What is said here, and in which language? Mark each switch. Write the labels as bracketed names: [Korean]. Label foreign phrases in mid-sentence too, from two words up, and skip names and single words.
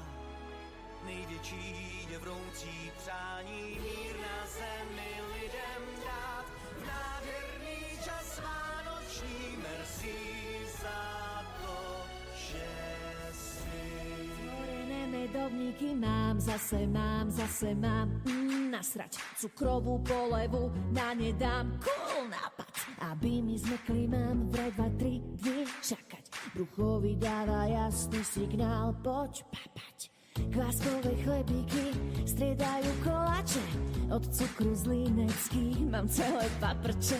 [Czech] Největší je vroucí přání, mír na zemi lidem dát. V nádherný čas vánoční, merci za to, že jsi. [Slovak] Zhorené medovníky mám, zase mám nasrať cukrovú polevu, na ne dám cool nápad, aby mi zmekli, mám vraj 2, 3 dní čakať. Brucho vydáva jasný signál, poď papať. Kváskové chlebíky striedajú koláče, od cukru z líneckých mám celé paprče.